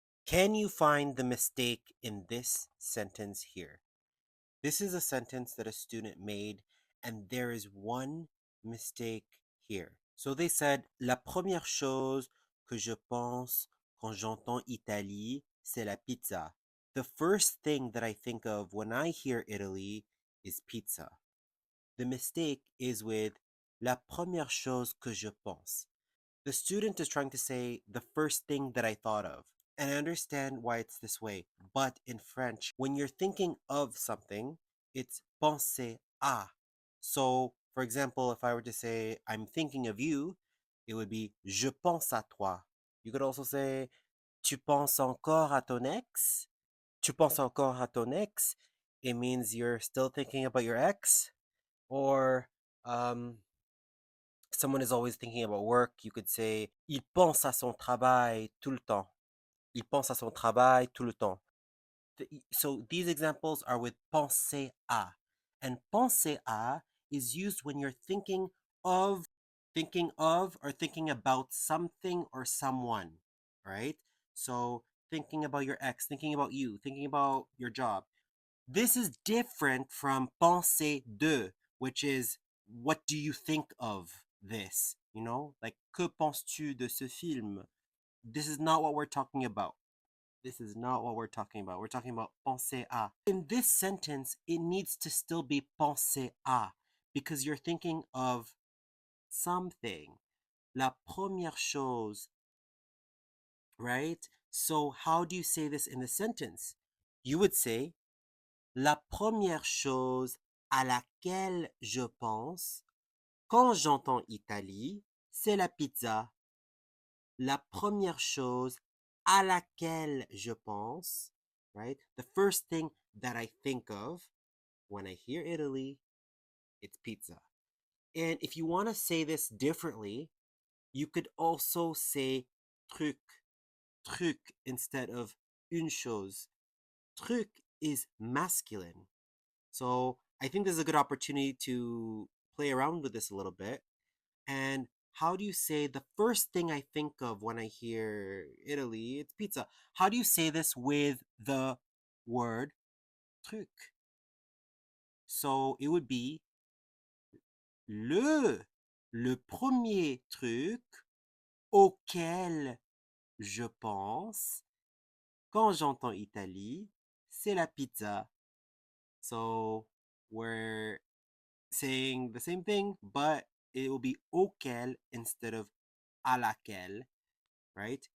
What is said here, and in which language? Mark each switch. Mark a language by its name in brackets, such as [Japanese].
[English] Can you find the mistake in this sentence here? This is a sentence that a student made, and there is one mistake here. So they said, [French] La première chose que je pense quand j'entends Italie, c'est la pizza. [English] The first thing that I think of when I hear Italy is pizza. The mistake is with [French] La première chose que je pense. [English] The student is trying to say the first thing that I thought of. And I understand why it's this way. But in French, when you're thinking of something, it's penser à. So, for example, if I were to say, I'm thinking of you, it would be [French] je pense à toi. [English] You could also say, [French] tu penses encore à ton ex? Tu penses encore à ton ex? [English] It means you're still thinking about your ex. Or, someone is always thinking about work, you could say, [French] il pense à son travail tout le temps. Il pense à son travail tout le temps. [English] So these examples are with penser à. And penser à is used when you're thinking of or thinking about something or someone, right? So thinking about your ex, thinking about you, thinking about your job. This is different from penser de, which is what do you think of this? You know, like [French] que penses-tu de ce film? [English] This is not what we're talking about. This is not what we're talking about. We're talking about penser à. In this sentence, it needs to still be penser à because you're thinking of something. [French] La première chose, right? [English] So how do you say this in the sentence? You would say [French] La première chose à laquelle je pense quand j'entends Italie, c'est la pizza. La première chose à laquelle je pense, right? [English] The first thing that I think of when I hear Italy, it's pizza. And if you want to say this differently, you could also say truc, truc instead of une chose. Truc is masculine. So I think this is a good opportunity to play around with this a little bit. And how do you say the first thing I think of when I hear Italy? It's pizza. How do you say this with the word truc? So it would be [French] le premier truc auquel je pense quand j'entends Italie, c'est la pizza. [English] So we're saying the same thing, but it will be auquel instead of à laquelle, right?